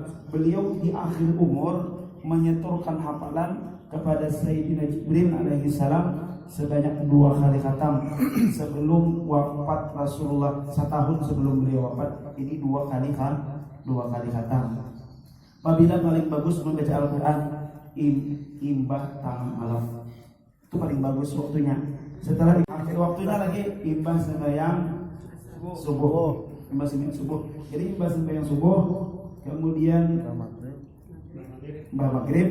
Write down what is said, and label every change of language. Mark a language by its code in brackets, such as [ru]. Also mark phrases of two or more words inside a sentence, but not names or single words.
[id] Beliau di akhir umur menyetorkan hafalan kepada Sayyidina Jibril alaihi salam sebanyak 2 kali khatam sebelum wafat Rasulullah. Setahun sebelum beliau wafat ini 2 kali khatam. [bjn] Apabila paling bagus membaca Al-Quran imbah tengah malam itu paling bagus waktunya. Setelah akhir waktunya lagi imbah sembahyang subuh. Jadi imbah sembahyang subuh kemudian imbah maghrib.